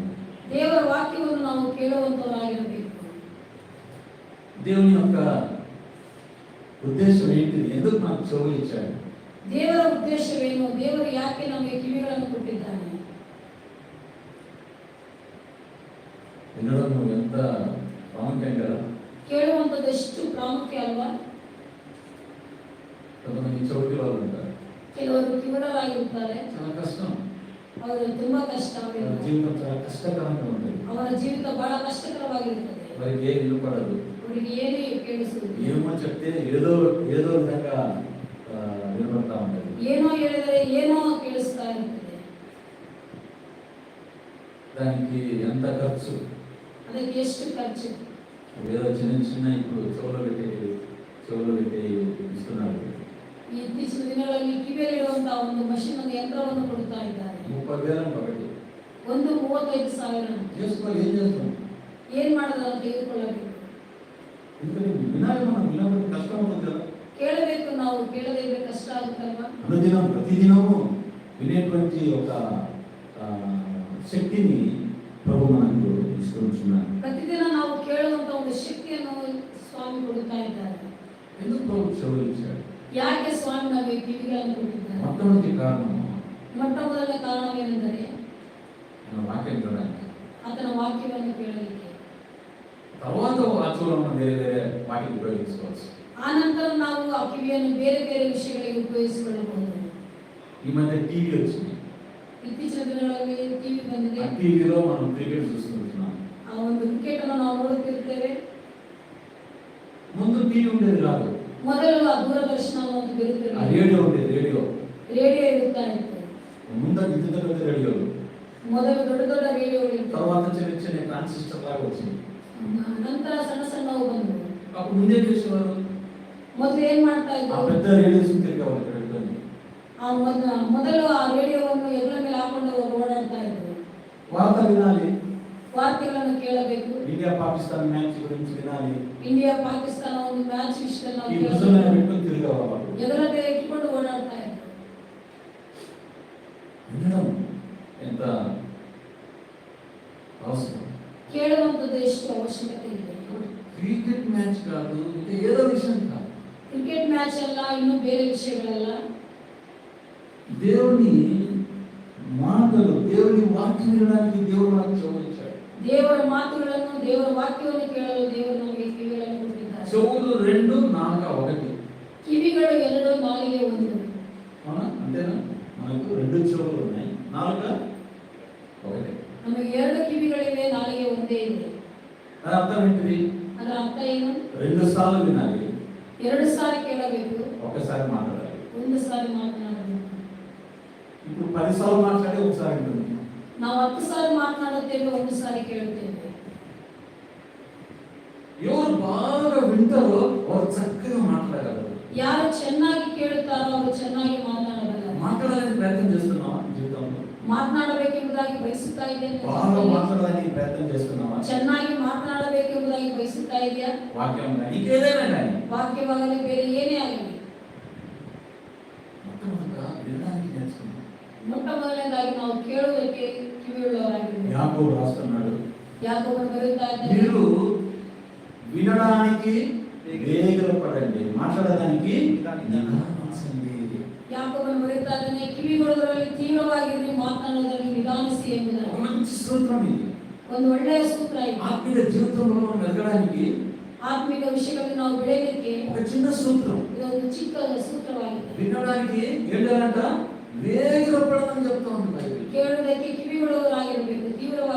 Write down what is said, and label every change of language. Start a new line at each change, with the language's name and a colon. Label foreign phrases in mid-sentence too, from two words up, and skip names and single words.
Kannada: ದೇವರ ವಾಕ್ಯವನ್ನು ನಾವು ಕೇಳುವಂತವರಾಗಿರಬೇಕು.
Telugu: దేవుని యొక్క ఉద్దేశం ఏంటి? ఎందుకు నాకు చెవులు ఇచ్చాడు?
Kannada: ದೇವರ ಉದ್ದೇಶವೇನು? ದೇವರು ಯಾಕೆ ನಮಗೆ ಕಿವಿಗಳನ್ನು ಕೊಟ್ಟಿದ್ದಾನೆ?
Telugu: వినడం ఎంత ప్రాముఖ్యం కదా.
Kannada: ಕೇಳುವಂಥದ್ದು ಎಷ್ಟು ಪ್ರಾಮುಖ್ಯ ಅಲ್ವಾ?
Telugu: కొంతమంది చౌటి వాళ్ళు ఉంటారు,
Kannada: ಕೆಲವರು ಕಿವಿಡರಾಗಿರುತ್ತಾರೆ.
Telugu: చాలా కష్టం,
Kannada: ಅವರು ತುಂಬಾ ಕಷ್ಟ,
Telugu: జీవితం చాలా కష్టకరంగా ఉంటుంది.
Kannada: ಅವರ ಜೀವಿತ ಬಹಳ ಕಷ್ಟಕರವಾಗಿರುತ್ತದೆ.
Telugu: వారికి ఏం వినపడదు,
Kannada: ಅವರಿಗೆ ಏನು ಕೇಳಿಸುವುದು,
Telugu: ఏమో చెప్తే ఏదో విధంగా వినపడతా ఉంటుంది.
Kannada: ಏನೋ ಹೇಳಿದರೆ ಏನೋ ಕೇಳಿಸ್ತಾ ಇರ್ತದೆ.
Telugu: దానికి ఎంత ఖర్చు?
Kannada: ಅದಕ್ಕೆ ಎಷ್ಟು ಖರ್ಚು?
Telugu: ఏదో చిన్న చిన్న ఇప్పుడు చెవులో పెట్టి ఇస్తున్నారు.
Kannada: ಈ ಇತ್ತೀಚಿನ ದಿನಗಳಲ್ಲಿ ಕಿವಿಯಲ್ಲಿರುವಂತಹ ಒಂದು ಮಷಿನ್ ಒಂದು ಯಂತ್ರವನ್ನು ಕೊಡ್ತಾ ಇದ್ದಾರೆ.
Telugu: 30,000 ఒకటి.
Kannada: ಒಂದು 35,000.
Telugu: చేసుకోవాలి, ఏం చేస్తాం?
Kannada: ಏನ್ ಮಾಡೋದು ತೆಗೆದುಕೊಳ್ಳಬೇಕು.
Telugu: ఎందుకంటే వినాలి, మనం వినకపోతే కష్టం అవుతుంది కదా.
Kannada: ಕೇಳಬೇಕು, ನಾವು ಕೇಳದೇ ಇದ್ರೆ ಕಷ್ಟ ಆಗುತ್ತಲ್ವಾ.
Telugu: అనుదినం ప్రతిదినము వినేటువంటి ఒక శక్తిని ప్రభు మనకు ఇస్తున్నాడు.
Kannada: ಪ್ರತಿದಿನ ನಾವು ಕೇಳುವಂತ ಒಂದು ಶಕ್ತಿಯನ್ನು ಸ್ವಾಮಿ ಕೊಡುತ್ತಾ ಇದ್ದಾರೆ.
Telugu: ఎందుకు ప్రభు చెవులు ఇచ్చాడు?
Kannada: ಯಾಕೆ ಸ್ವಾಮಿ ನಮಗೆ ಕಿವಿಗಳನ್ನು ಕೊಟ್ಟಿದ್ದಾರೆ?
Telugu: మొట్టమొదటి కారణం
Kannada: ಮೊಟ್ಟ ಮೊದಲ ಕಾರಣವೇನೆಂದರೆ
Telugu: మన వాక్యం వినడానికి.
Kannada: ಆತನ ವಾಕ್ಯವನ್ನು ಕೇಳಲಿಕ್ಕೆ.
Telugu: తర్వాత ఆ చెవులను వేరే వాటికి ఉపయోగించుకోవచ్చు.
Kannada: ಆ ನಂತರ ನಾವು ಆ ಕಿವಿಯನ್ನು ಬೇರೆ ಬೇರೆ ವಿಷಯಗಳಿಗೆ ಉಪಯೋಗಿಸಿಕೊಳ್ಳಬಹುದು.
Telugu: ఈ మధ్య టీవీ వచ్చింది.
Kannada: ಇತ್ತೀಚಿನ ದಿನಗಳಲ್ಲಿ ಟಿವಿ ಬಂದಿದೆ.
Telugu: ఆ టీవీలో మనం క్రికెట్ చూస్తున్నాం.
Kannada: ಆ ಒಂದು ಕ್ರಿಕೆಟ್ ಅನ್ನು ನಾವು ನೋಡುತ್ತಿರ್ತೇವೆ.
Telugu: ముందు టీవీ ఉండేది కాదు.
Kannada: ಮೊದಲು ಆ ದೂರದರ್ಶನ ಒಂದು ఆ ಬರುತ್ತಿರಲಿಲ್ಲ.
Telugu: రేడియో ఉండేది. రేడియೋ
Kannada: ಇರುತ್ತಾ ಇತ್ತು.
Telugu: ముందు ఇంత రేడియోలు,
Kannada: ಮೊದಲು ದೊಡ್ಡ ದೊಡ್ಡ ರೇಡಿಯೋಗಳು.
Telugu: తర్వాత చిన్న చిన్న ట్రాన్సిస్టర్ లాగా వచ్చింది.
Kannada: ನಂತರ ಸಣ್ಣ ಸಣ್ಣವು ಬಂದವು.
Telugu: అప్పుడు ముందే చేసేవారు.
Kannada: ಮೊದಲು ಏನ್ ಮಾಡ್ತಾ ఆ ಇದ್ರು?
Telugu: పెద్ద రేడియోస్ తిరిగేవాళ్ళు ఇక్కడ.
Kannada: ಮೊದಲು ಆ ರೇಡಿಯೋವನ್ನು ಎಲ್ಲರ ಮೇಲೆ ಹಾಕೊಂಡು ಓಡಾಡ್ತಾ ಇದ್ರು.
Telugu: వార్త వినాలి,
Kannada: ವಾರ್ತೆಗಳನ್ನು ಕೇಳಬೇಕು.
Telugu: ఇండియా పాకిస్తాన్ మ్యాచ్ గురించి వినాలి.
Kannada: ಇಂಡಿಯಾ ಪಾಕಿಸ್ತಾನ ಒಂದು ಮ್ಯಾಚ್ ವಿಷಯದಲ್ಲಿ ನಾವು ఈ ಕೇಳಬೇಕು.
Telugu: పుస్తకాన్ని పెట్టుకొని తిరిగేవాళ్ళు.
Kannada: ಎದರ ಮೇಲೆ ಇಟ್ಕೊಂಡು ಓಡಾಡ್ತಾ ಇದ್ರು.
Telugu: వినడం ఎంత అవసరం.
Kannada: ಕೇಳುವಂಥದ್ದು ಎಷ್ಟು ಅವಶ್ಯಕತೆ ಇದೆ.
Telugu: క్రికెట్ మ్యాచ్ కాదు, ఇంకా ఏదో విషయం కాదు.
Kannada: ಕ್ರಿಕೆಟ್ ಮ್ಯಾಚ್ ಅಲ್ಲ, ಇನ್ನು ಬೇರೆ ವಿಷಯಗಳೆಲ್ಲ.
Telugu: దేవుని మాటలు, దేవుని వాక్యం వినడానికి దేవుడు మనకు చెవులు ఇచ్చాడు.
Kannada: ದೇವರ ಮಾತುಗಳನ್ನು, ದೇವರ ವಾಕ್ಯವನ್ನು ಕೇಳಲು ದೇವರು ನಮಗೆ ಕಿವಿಗಳನ್ನು ಕೊಟ್ಟಿದ್ದಾರೆ.
Telugu: చెవులు 2, నాలుక 1.
Kannada: ಕಿವಿಗಳು 2, ನಾಲಿಗೆ 1.
Telugu: అవునా? అంతేనా? మనకు 2 చెవులు ఉన్నాయి, నాలుక 1.
Kannada: ನಮಗೆ 2 ಕಿವಿಗಳಿವೆ, ನಾಲಿಗೆ ಒಂದೇ ಇದೆ.
Telugu: అది అర్థం ఏంటిది?
Kannada: ಅದರ ಅರ್ಥ ಏನು?
Telugu: 2 సార్లు వినాలి,
Kannada: 2 ಸಾರಿ ಕೇಳಬೇಕು,
Telugu: ఒకసారి మాట్లాడాలి.
Kannada: 1 ಸಾರಿ ಮಾತನಾಡಬೇಕು.
Telugu: ఇప్పుడు 10 సార్లు మాట్లాడి ఒకసారి వింటుంది.
Kannada: ನಾವು 10 ಸಾರಿ ಮಾತನಾಡುತ್ತೇವೆ, 1 ಸಾರಿ ಕೇಳುತ್ತೇವೆ.
Telugu: ఎవరు బాగా వింటారో వారు చక్కగా మాట్లాడగలరు.
Kannada: ಯಾರು ಚೆನ್ನಾಗಿ ಕೇಳುತ್ತಾರೋ ಅವರು ಚೆನ್ನಾಗಿ ಮಾತನಾಡಬಲ್ಲರು.
Telugu: మాట్లాడాలని ప్రయత్నం చేస్తున్నావా జీవితంలో?
Kannada: ಮಾತನಾಡಬೇಕೆಂಬುದಾಗಿ ಬಯಸುತ್ತಾ ಇದ್ದೇನೆ.
Telugu: బాగా మాట్లాడడానికి ప్రయత్నం చేస్తున్నావా?
Kannada: ಚೆನ್ನಾಗಿ ಮಾತನಾಡಬೇಕೆಂಬುದಾಗಿ ಬಯಸುತ್ತಾ ಇದೆಯಾ?
Telugu: వాక్యం కానీ ఇంకేదైనా కానీ
Kannada: ವಾಕ್ಯವಾಗಲಿ ಬೇರೆ ಏನೇ ಆಗಲಿ
Telugu: మొట్టమొదట వినడానికి నేర్చుకున్నాం.
Kannada: ಮೊಟ್ಟ ಮೊದಲನೇದಾಗಿ ನಾವು ಕೇಳುವುದಕ್ಕೆ ಕಿವಿಯುಳ್ಳವರಾಗಿದ್ದೇವೆ.
Telugu: యాకోబు రాస్తున్నాడు,
Kannada: ಯಾಕೋಬನು ಬರೆಯುತ್ತಾ ಇದ್ದಾನೆ,
Telugu: మీరు వినడానికి వేగపడండి, మాట్లాడడానికి నిదానించండి.
Kannada: ಯಾಕೋಬನು ಬರೆಯುತ್ತಾ ಇದ್ದಾನೆ, ಕಿವಿಗೊಡುವುದರಲ್ಲಿ ತೀವ್ರವಾಗಿರಲಿ, ಮಾತನಾಡುವುದರಲ್ಲಿ ನಿಧಾನಿಸಿ
Telugu: ఒక
Kannada: ಎಂಬುದಾಗಿ.
Telugu: మంచి సూత్రం ఇది.
Kannada: ಒಂದು ಒಳ್ಳೆಯ ಸೂತ್ರ ಇದು.
Telugu: ఆత్మీయ జీవితంలో మనం ఎదగడానికి
Kannada: ಆತ್ಮಿಕ ವಿಷಯಗಳಲ್ಲಿ ನಾವು ಬೆಳೆಯಲಿಕ್ಕೆ
Telugu: ఒక చిన్న సూత్రం.
Kannada: ಇದೊಂದು ಚಿಕ್ಕ ಸೂತ್ರವಾಗಿದೆ.
Telugu: వినడానికి ఏంటంట? వేగపడమని చెప్తా ఉంది బైబిల్.
Kannada: ಕೇಳುವುದಕ್ಕೆ ಕಿವಿಗೊಡುವವರಾಗಿರಬೇಕು, ತೀವ್ರವಾಗಿ.